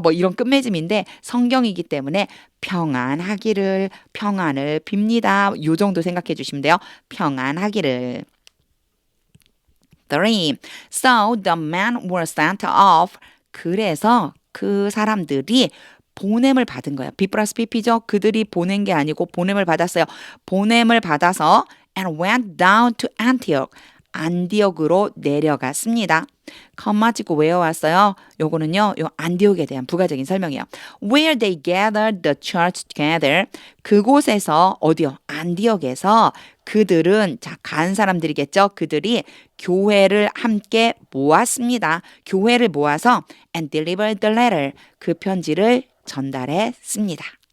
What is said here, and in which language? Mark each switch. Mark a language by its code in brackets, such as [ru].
[ko] 뭐 이런 끝맺음인데 성경이기 때문에 평안하기를, 평안을 빕니다. 요 정도 생각해 주시면 돼요. 평안하기를. 3. [en] So the men were sent off. [ko] 그래서 그 사람들이 보냄을 받은 거예요. B 플러스 PP죠. 그들이 보낸 게 아니고 보냄을 받았어요. 보냄을 받아서 and went down to Antioch. 안디옥으로 내려갔습니다. 컴마 찍고 외워왔어요. 요거는요, 요 안디옥에 대한 부가적인 설명이에요. [en] Where they gathered the church together. [ko] 그곳에서 어디요? 안디옥에서 그들은 자, 간 사람들이겠죠. 그들이 교회를 함께 모았습니다. 교회를 모아서 and delivered the letter. 그 편지를 전달했습니다.